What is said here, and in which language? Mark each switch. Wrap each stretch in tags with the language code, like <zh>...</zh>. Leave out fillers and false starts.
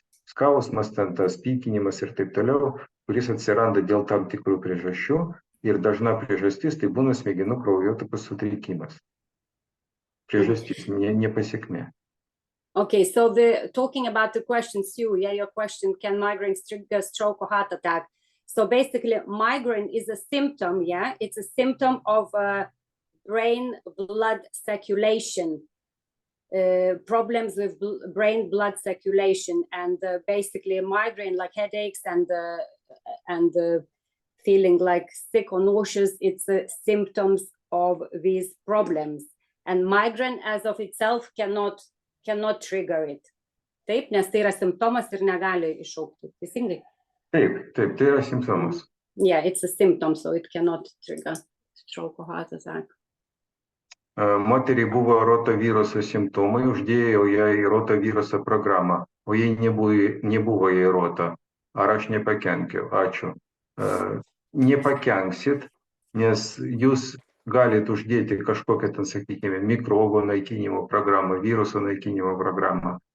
<lt>Skausmas, ten tas pykinimas ir taip toliau, kuris atsiranda dėl tam tikrų priežasčių ir dažna priežastis tai būna smegenų kraujotakos sutrikimas. Priežastis, ne pasekmė.</lt> <en>Okay, so talking about the questions, your question, can migraines trigger stroke or heart attack? So basically, migraine is a symptom, it's a symptom of brain blood circulation, problems with brain blood circulation, and basically migraine, like headaches and feeling like sick or nauseous, it's symptoms of these problems. And migraine as of itself cannot trigger it.</en> <lt>Taip, nes tai yra simptomas ir negali iššaukti. Teisingai? Taip, tai yra simptomas.</lt> <en>Yeah, it's a symptom, so it cannot trigger stroke or heart attack.</en> <lt>Moteriai buvo rotaviruso simptomai, uždėjau jai rotaviruso programą, o jai nebuvo jai rota. Ar aš nepakenkiau? Ačiū. Nepakenksit, nes jūs galit uždėti kažkokią, ten, sakykime, mikrobo naikinimo programą, viruso naikinimo programą.</lt>